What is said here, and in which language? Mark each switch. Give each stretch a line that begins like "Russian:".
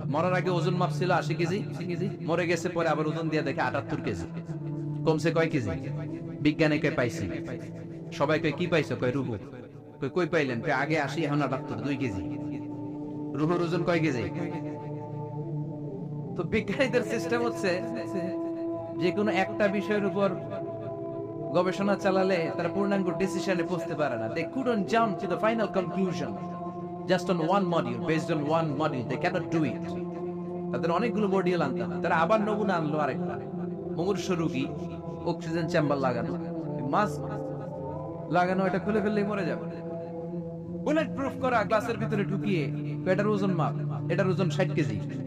Bangla: মরার আগে ওজন মাপ ছিল 80 কেজি, মরে গেছে পরে আবার ওজন দিয়ে দেখে 78 কেজি। কমছে কয় কেজি? বিজ্ঞানে কে পাইছি, সবাই কয় কি পাইছো? কয় রূহ। কই পাইলেন? আগে 80, এখন 78, 2 কেজি। রূহের ওজন কয় কেজি? তো বিজ্ঞানীদের সিস্টেম হচ্ছে যে কোনো একটা বিষয়ের উপর গবেষণা চালালে তারা পূর্ণাঙ্গ ডিসিশনে পৌঁছতে পারে না।
English: They couldn't jump to the final conclusion just on one module, based on one module. They cannot do it.
Bangla: তাদের অনেকগুলো মডিউল আনতে হয়। তারা আবার নমুনা আনলো আরেকটা, মুমূর্ষু রোগী, অক্সিজেন চেম্বার লাগানো, মাস্ক লাগানো, এটা খুলে ফেললেই মরে যাবে। বুলেট প্রুফ করা গ্লাসের ভিতরে ঢুকিয়ে এটার ওজন মাপ, এটার ওজন 60 কেজি।